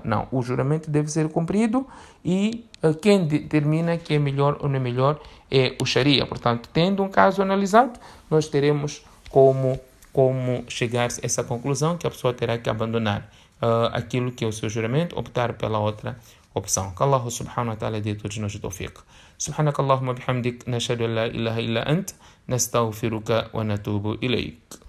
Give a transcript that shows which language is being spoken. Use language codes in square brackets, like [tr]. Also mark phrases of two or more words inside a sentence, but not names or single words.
[pt] Não, o juramento deve ser cumprido e quem determina que é melhor ou não é melhor é o Sharia. Portanto, tendo um caso analisado, nós teremos como chegar a essa conclusão que a pessoa terá que abandonar aquilo que é o seu juramento, optar pela outra opção. Que Allah [ar] سبحانه وتعالى [pt] dê a todos nós o tawfiq. [ar] سبحانك اللهم بحمدك، نشهد أن لا إله إلا أنت، نستغفرك ونتوب إليك.